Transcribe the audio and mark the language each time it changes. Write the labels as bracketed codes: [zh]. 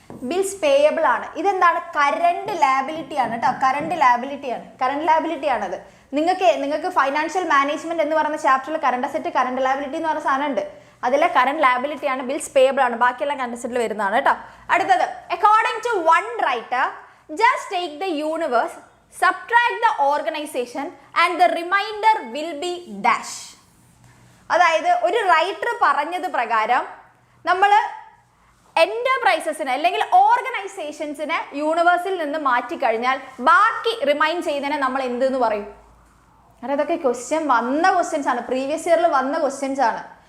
[ml] Bills payable ആണ്. ഇതെന്താണ്? Current liability ആണ് കേട്ടോ, കറണ്ട് ലാബിലിറ്റി ആണത്. നിങ്ങൾക്ക് ഫൈനാൻഷ്യൽ മാനേജ്മെന്റ് എന്ന് പറയുന്ന ചാപ്റ്ററിൽ കറണ്ട് അസറ്റ്, കറണ്ട് ലാബിലിറ്റി എന്ന് പറയുന്ന സാധനം ഉണ്ട്. അതിലെ കറണ്ട് ലാബിലിറ്റി ആണ്, ബിൽസ് പേയബിൾ ആണ്, ബാക്കിയെല്ലാം കറണ്ട് അസറ്റിൽ വരുന്നതാണ് കേട്ടോ. അടുത്തത്, [en] According to one writer, just take the universe, subtract the organization and the remainder will be dash. [ml] അതായത് ഒരു റൈറ്റർ പറഞ്ഞത് പ്രകാരം നമ്മൾ എന്റർപ്രൈസസിനെ അല്ലെങ്കിൽ ഓർഗനൈസേഷൻസിനെ യൂണിവേഴ്സിൽ നിന്ന് മാറ്റിക്കഴിഞ്ഞാൽ ബാക്കി റിമൈൻ ചെയ്യുന്നതിനെ നമ്മൾ എന്തെന്ന് പറയും? അതൊക്കെ ക്വസ്റ്റ്യൻസ് ആണ്, പ്രീവിയസ് ഇയറിൽ വന്ന ക്വസ്റ്റ്യൻസ് ആണ്.